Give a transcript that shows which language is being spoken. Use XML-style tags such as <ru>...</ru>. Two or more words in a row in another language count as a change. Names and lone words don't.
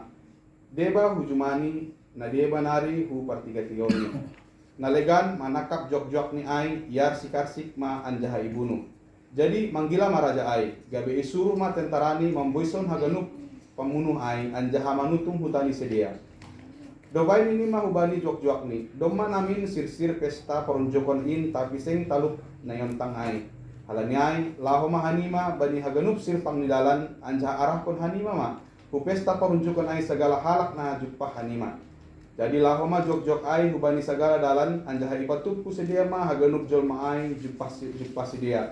<bts>Deba hujumani na deba nari hu partiga tioni. Nalegan manakap jok ni ai yar sikarsik ma anjaha ibunu. Jadi manggila maraja ai, gabe isuru ma tentarani mamboison haganuk pamunuh ai anjaha manutum hutani sedia. Dobai ini mah hubani jok ni, doma namin sir pesta perunjukon in tapi sing talup na yontang ai. Halani ai, laho ma hanima bani haganuk sir pangnidalan anjaha arahkon hanima ma, hu pesta perunjukon ai segala halak na jupah hanima. Jadi laho ma jok ai hubani segala dalan anjaha ipatupu sedia ma haganuk jolma ai jupah sedia.</bts>